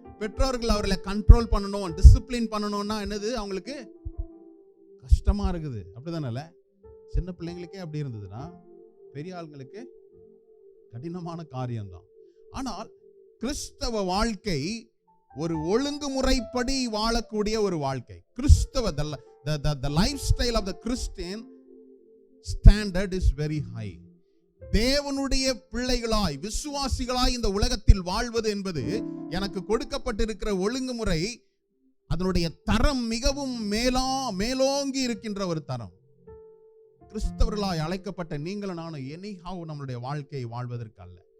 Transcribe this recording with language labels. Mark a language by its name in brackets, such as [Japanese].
[Tamil] பெற்றோர்கள் அவர்களை கண்ட்ரோல் பண்ணணும், டிசிப்ளின் பண்ணணும்னா என்னது அவங்களுக்கு கஷ்டமா இருக்குது, அப்படிதானே? சின்ன பிள்ளைங்களுக்கே அப்படி இருந்ததுன்னா பெரிய ஆளுங்களுக்கு கடினமான காரியம்தான். ஆனால் கிறிஸ்தவ வாழ்க்கை ஒரு ஒழுங்குமுறைப்படி வாழக்கூடிய ஒரு வாழ்க்கை. [English] கிறிஸ்தவ the lifestyle of the Christian standard is very high. [Tamil] தேவனுடைய பிள்ளைகளாய் விசுவாசிகளாய் இந்த உலகத்தில் வாழ்வது என்பது எனக்கு கொடுக்கப்பட்டிருக்கிற ஒழுங்குமுறை. அதனுடைய தரம் மிகவும் மேலோங்கி இருக்கின்ற ஒரு தரம். கிறிஸ்தவர்களாய் அழைக்கப்பட்ட நீங்களும் நானும் எனிஹாவ் நம்மளுடைய வாழ்க்கையை வாழ்வதற்கு அல்ல.